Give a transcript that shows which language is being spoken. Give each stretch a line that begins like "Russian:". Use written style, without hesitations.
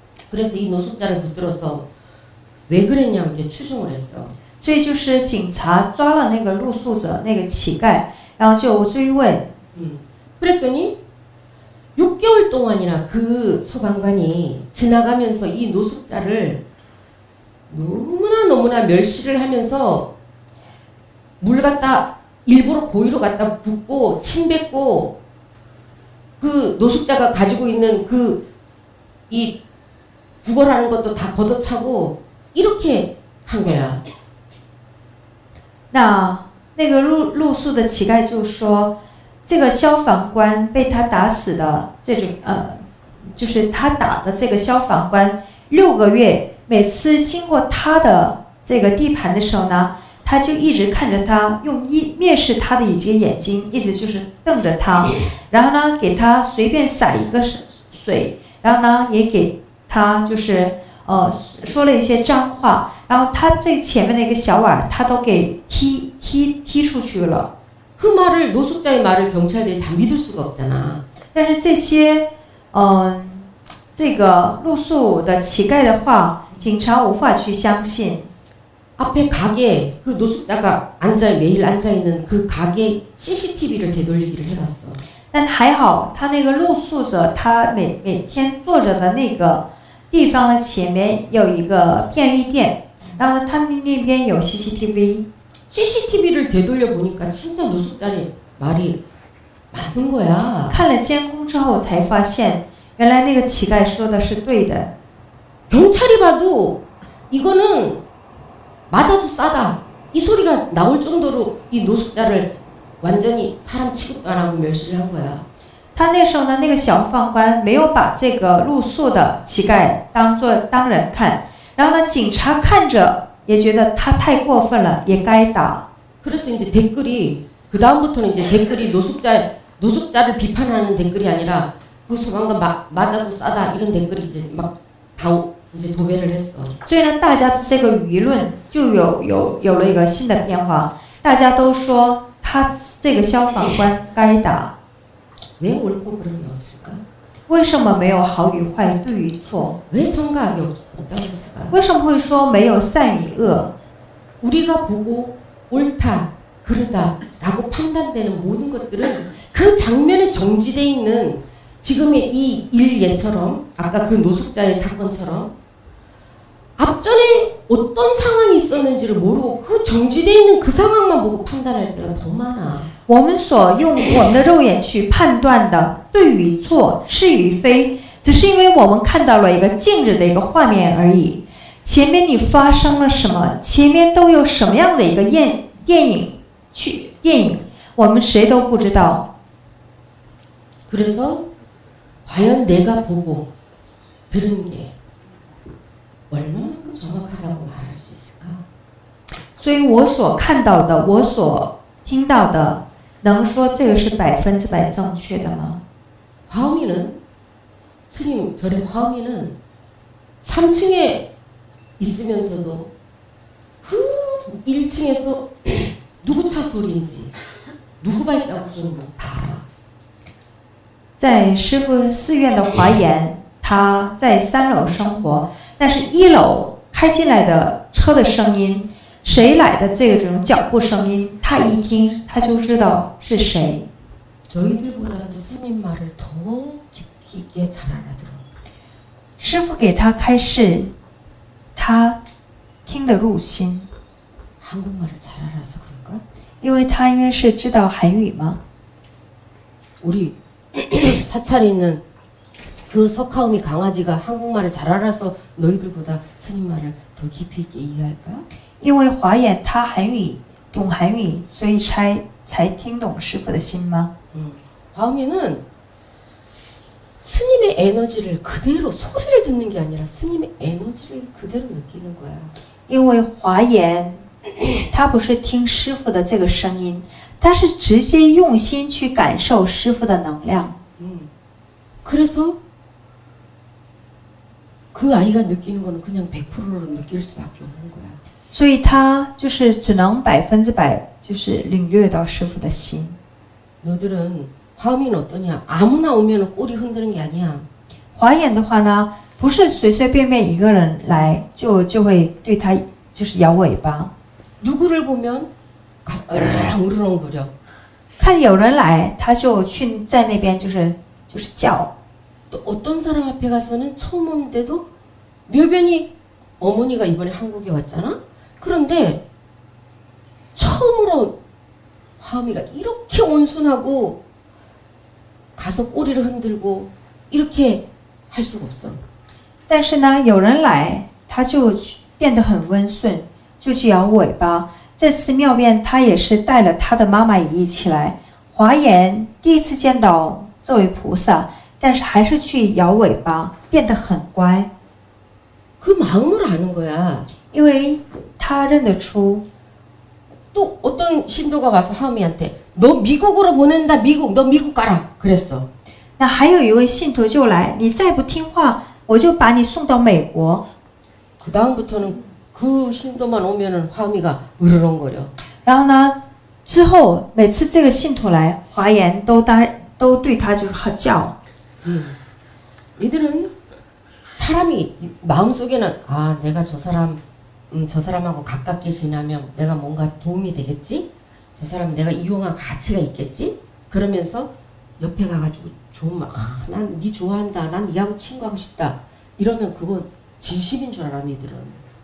Korean: 그래서 이 노숙자를 붙들어서 왜 그랬냐고 이제 추궁을 했어.
Chinese: 所以就是警察抓了那个露宿者那个乞丐，然后就追问。
Korean: 그랬더니 6개월 동안이나 그 소방관이 지나가면서 이 노숙자를 너무나 멸시를 하면서 물 갖다 일부러 고의로 갖다 붓고 침 뱉고 그 노숙자가 가지고 있는 그 이 구걸하는 것도 다 걷어차고 이렇게 한 거야.
Chinese: 那个露宿的乞丐就说，这个消防官被他打死的这种就是他打的这个消防官6个月，每次经过他的这个地盘的时候呢，他就一直看着他，用蔑视他的一个眼睛，一直就是瞪着他，然后呢给他随便洒一个水，然后呢也给他就是说了一些脏话，然后他这前面的一个小碗他都给踢出去了。
Korean: 그 말을 노숙자의 말을 경찰들이 다 믿을 수가 없잖아.
Chinese: 但是这些这个露宿的乞丐的话，警察无法去相信。
Korean: 앞에 가게 그 노숙자가 매일 앉아 있는 그 가게 CCTV를 되돌리기를 해봤어.
Chinese: 但还好，他那个露宿者他每天坐着的那个地方的前面有一个便利店，然后他那边有 CCTV。
Korean: CCTV를 되돌려 보니까 진짜 노숙자의 말이 맞는 거야.
Chinese: 看了监控之后才发现，原来那个乞丐说的是对的。
Korean: 경찰이 봐도 이거는 맞아도 싸다. 이 소리가 나올 정도로 이 노숙자를 완전히 사람 취급도 안 하고 멸시를 한 거야.
Chinese: 他那时候呢，那个消防官没有把这个露宿的乞丐当人看，然后呢，警察看着也觉得他太过分了，也该打。
Korean: 그래서 이제 댓글이 그 다음부터는 이제 댓글이 노숙자를 비판하는 댓글이 아니라 그 소방관 맞아도 싸다 이런 댓글이 이제 막 다 이제 도배를 했어.
Chinese: 所以呢，大家这个舆论就有了一个新的变化，大家都说他这个消防官该打。
Korean: 왜 옳고 그름이 없을까?
Chinese: 为什么没有好与坏、对与错？
Korean: 왜 선과 악이 없다고 했을까?
Chinese: 为什么会说没有善与恶？
Korean: 우리가 보고 옳다, 그르다라고 판단되는 모든 것들은 그 장면에 정지돼 있는 지금의 이 일예처럼 아까 그 노숙자의 사건처럼 앞전에 어떤 상황이 있었는지를 모르고 그 정지되어 있는 그 상황만 보고 판단할 때가 더 많아.
Chinese: 我们所用我们的肉眼去判断的对与错、是与非，只是因为我们看到了一个静止的一个画面而已。前面你发生了什么，前面都有什么样的一个电影，我们谁都不知道。
Korean: 그래서 과연 내가 보고 들은 게 얼마만큼 정확하다고 말할 수 있을까?
Chinese: 所以我所看到的，我所听到的，能说这个是100%正确的吗？
Korean: 화엄이는 스님 절의 화엄이는 3층에 있으면서도 그 1층에서 누구 차 소리인지 누구 발자국 소리인지 다 알아.
Chinese: 在师父寺院的华严，他在3楼生活，但是1楼开进来的车的声音，谁来的这种脚步声音，他一听他就知道是谁。
Korean: 저희들보다도 스님 말을 더 깊이 있게 잘 알아들어.
Chinese: 师父给他开示，他听得入心，
Korean: 한국말을 잘 알아서 그런가?
Chinese: 因为他应该是知道韩语吗？
Korean: 우리 사찰에 있는 그 석하오미 강아지가 한국말을 잘 알아서 너희들보다 스님 말을 더 깊이 있게 이해할까?
Chinese: 因为华严他懂韩语，所以才听懂师父的心吗？
Korean: 화엄이는 스님의 에너지를 그대로 소리를 듣는 게 아니라 스님의 에너지를 그대로 느끼는 거야.
Chinese: 因为华严，他不是听师父的这个声音，他是直接用心去感受师父的能量。
Korean: 그래서 그 아이가 느끼는 거는 그냥 100%로 느낄 수밖에 없는 거야.
Chinese: 所以他就是只能100%就是领略到师父的心。
Korean: 너들은 화엄이는 어떠냐? 아무나 오면 꼬리 흔드는 게 아니야.
Chinese: 华严的话呢，不是随随便便一个人来就会对他就是摇尾巴。
Korean: 누구를 보면 가서 으르렁거려.
Chinese: 看有人来，他就去在那边就是叫。
Korean: 또 어떤 사람 앞에 가서는 처음 오는데도 묘변이 어머니가 이번에 한국에 왔잖아? 그런데 처음으로 화엄이가 이렇게 온순하고 가서 꼬리를 흔들고 이렇게 할 수가 없어.
Chinese: 但是呢，有人来，他就变得很温顺，就去摇尾巴。在寺庙边，他也是带了他的妈妈也一起来。华严第一次见到这位菩萨，但是还是去摇尾巴，变得很乖，
Korean: 그 마음을 아는 거야.
Chinese: 因为他认得出。
Korean: 또 어떤 신도가 와서 화엄이한테 너 미국으로 보낸다. 미국. 너 미국 가라. 그랬어.
Chinese: 那还有一位信徒就来，你再不听话，我就把你送到美国。
Korean: 그 다음부터는 그 신도만 오면은 화엄이가 으르렁거려.
Chinese: 然后呢，之后每次这个信徒来，华严都对他就是喝叫。
Korean: 이들은 사람이 마음속에는 아 내가 저 사람하고 가깝게 지나면 내가 뭔가 도움이 되겠지? 저 사람 내가 이용할 가치가 있겠지? 그러면서 옆에 가가지고 좋은 말, 난 니 좋아한다, 난 니하고 친구하고 싶다 이러면 그거 진심인 줄 알아 니들은.